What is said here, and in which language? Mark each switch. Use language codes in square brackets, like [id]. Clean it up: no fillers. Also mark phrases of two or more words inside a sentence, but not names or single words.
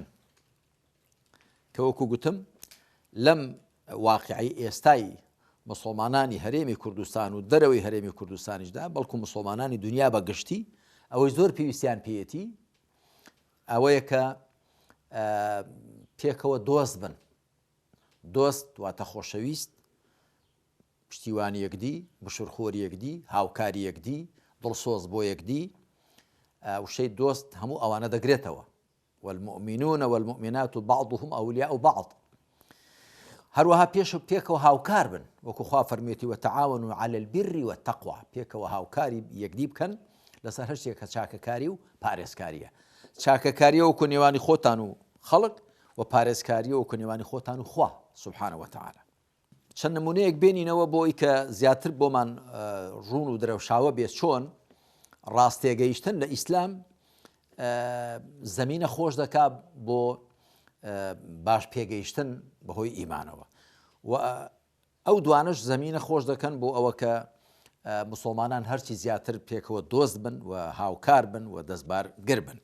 [ckb] کە وەکو گوتم لەم واقعی ئێستای مسلمانانی هەرێمی کوردستان و دەرەوەی هەرێمی کوردستانیشدا، بەڵکو مسلمانانی دنیا بە گشتی، ئەوەی زۆر پێویستیان پێیەتی ئەوەیە کە پێکەوە دۆست بن. دۆست واتە خۆشەویست، پشتیوانی یەکدی، بشورخۆری یەکدی، هاوکاری یەکدی، دڵسۆز بۆ یەکدی. وشەی دۆست هەموو ئەوانە دەگرێتەوە. [ar] والمؤمنون والمؤمنات بعضهم أولياء بعض. [ckb] هەروەها پێکەوە هاوکار بن، وەکو خوا فەرمێتی [ar] وتعاونوا على البر والتقوى، [ckb] پێکەوە هاوکاری یەکدی بکەن لەسەر هەر شتێک کە چاکەکاری و پارێزکاریە. چاکەکاریە وەکو نێوانی خۆتان و خەڵک، و پارێزکاریە وەکو نێوانی خۆتان و خوا [ar] سبحانه وتعالى. [ckb] چەند نمونەیەک بێنینەوە بۆی کە زیاتر بۆمان ڕوون و درەوشاوە بێت چۆن ڕاستێگەیشتن لە ئیسلام زەمینە خۆش دەکات بۆ باش پێگەیشتن بەهۆی ئیمانەوە، و ئەو دوانش زەمینە خۆش دەکەن بۆ ئەوە کە مسلمانان هەرچی زیاتر پێکەوە دۆست بن و هاوکار بن و دەستبار گر بن.